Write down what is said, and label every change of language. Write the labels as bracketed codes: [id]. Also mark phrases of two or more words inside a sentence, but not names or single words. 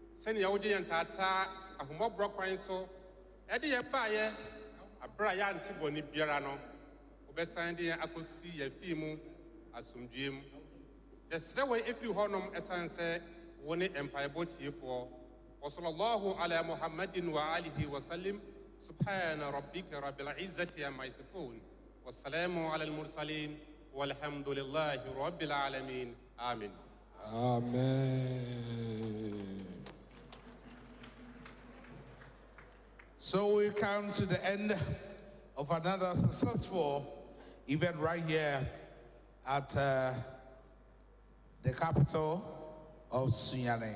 [ak] sɛnea wogye yɛn taataa ahomɔborɔ kwan so ɛde yɛn baeɛ abere a yɛante bɔne biara no wobɛsan de yɛn akɔsi yɛafie mu asomdwoe mu yɛsrɛ wɔ ɛfiri hɔnom ɛsiane sɛ wo ne mpaebɔ tiefoɔ [ar] وصلى الله على محمد وآله وسلم سبحان ربك رب العزة عما يصفون والسلام على المرسلين والحمد لله رب العالمين آمين [en] Amen. So we come to the end of another successful event right here at the capital of Sunyane.